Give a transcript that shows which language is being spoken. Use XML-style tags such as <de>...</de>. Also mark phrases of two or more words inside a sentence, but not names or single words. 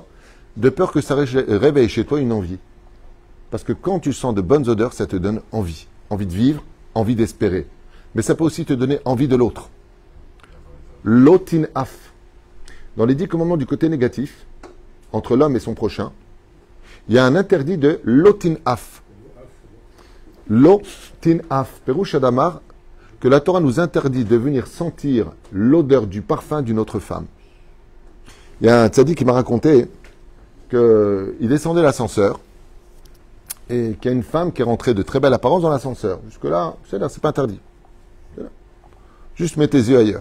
<fr>De peur que ça réveille chez toi une envie. Parce que quand tu sens de bonnes odeurs, ça te donne envie. Envie de vivre, envie d'espérer. Mais ça peut aussi te donner envie de l'autre.</fr> <he>לא תנאף.</he> <fr>Dans les 10 commandements du côté négatif, entre l'homme et son prochain, il y a un interdit de</fr> <he>לא תנאף. לא תנאף. פירוש הדבר,</he> <fr>que la Torah nous interdit de venir sentir l'odeur du parfum d'une autre femme. Il y a un tzaddik qui m'a raconté qu'il descendait l'ascenseur et qu'il y a une femme qui est rentrée de très belle apparence dans l'ascenseur. Jusque-là, c'est pas interdit. Juste mets tes yeux ailleurs.</fr>